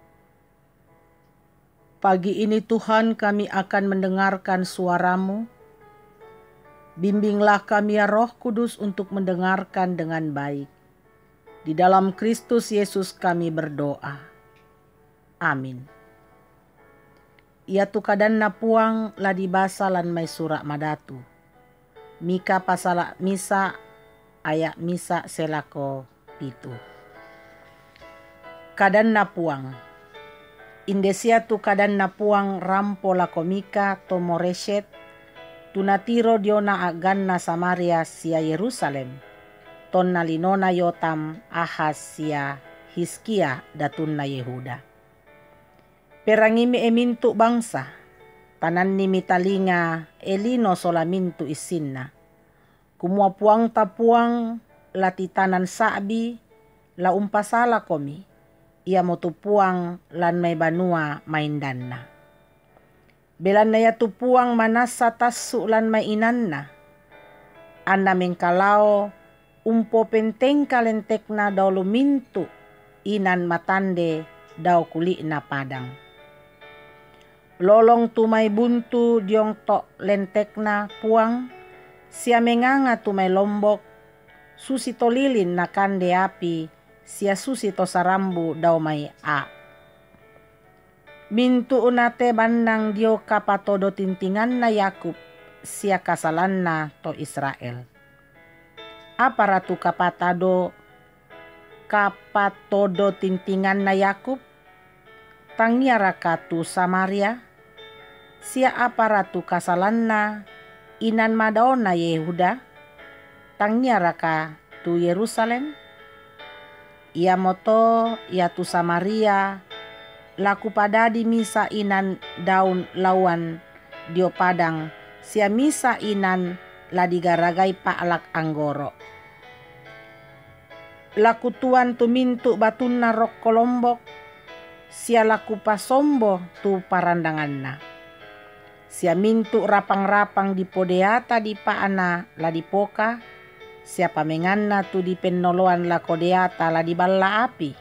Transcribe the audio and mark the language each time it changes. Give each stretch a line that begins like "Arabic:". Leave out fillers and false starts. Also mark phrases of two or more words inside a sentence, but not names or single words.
Indonesian: Pagi ini Tuhan kami akan mendengarkan suara-Mu. Bimbinglah kami ya Roh Kudus untuk mendengarkan dengan baik. Di dalam Kristus Yesus kami berdoa. Amin.
Mamasa: Ia tukadan na puang ladi basa lan may sura madatu. Mika pasala misa ayak misa selako pitu. Kadan na puang. Indesia tu kadan na puang rampo lako Mika tomoreshet. Tunatiro diona agan na Samaria sia Yerusalem. Ton nalinona Yotam Ahas sia Hiskia datun na Yehuda. Perangimi emintu bangsa. Tanan ni mitalinga elino solamintu isinna. Kumua puang tapuang latitanan sabi la umpasala komi. Ia motupuang lan may banua maindanna. Belan na yatu puang manasa tasu lan mainanna. Anna mengkalao umpo penteng kalentek na daw lumintu inan matande daw kuli na padang. Lolong tumay buntu diong to lentek na puang sia menganga tumay lombok susi tolilin na kande api sia susi to sarambu daw may a. Mintu unate bandang dio kapatodo tintingan na Yakub sia kasalan na to Israel. Apa ratu kapatodo tintingan na Yakub? Tangnia rakatu Samaria. Sia apa ratu kasalan na inan Madona Yehuda? Tangnia raka tu Yerusalem. Ia moto ia tu Samaria. Laku pada di misa inan daun lawan dio padang sia misa inan la digaragai paalak anggoro. Laku tuan tu mintu batun na rok kolombok sia laku pasombo tu parandanganna. Sia mintu rapang-rapang di podeata di paana la dipoka sia pamenganna tu di pennoloan la kodeata la di balla api.